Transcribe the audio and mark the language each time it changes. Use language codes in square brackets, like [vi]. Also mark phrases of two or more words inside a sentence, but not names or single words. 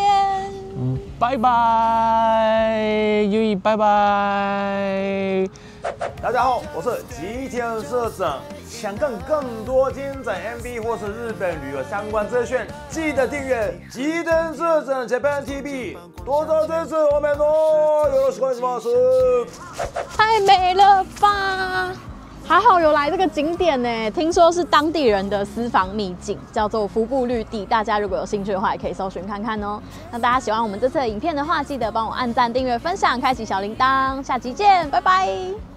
[zh] 拜拜，優一，拜拜。大家好，我是吉田社長。想看更多精彩 MV 或是日本旅遊相關資訊，記得訂閱吉田社長 Japan TV， 多多支持我們哦！ [ja] よろしくお願いします。 [zh] 太美了吧！還好有來這個景點呢，聽說是當地人的私房秘境，叫做服部綠地。大家如果有興趣的話，也可以搜尋看看哦。那大家喜歡我們這次的影片的話，記得幫我按讚、訂閱、分享、開啟小鈴鐺。下期見，拜拜。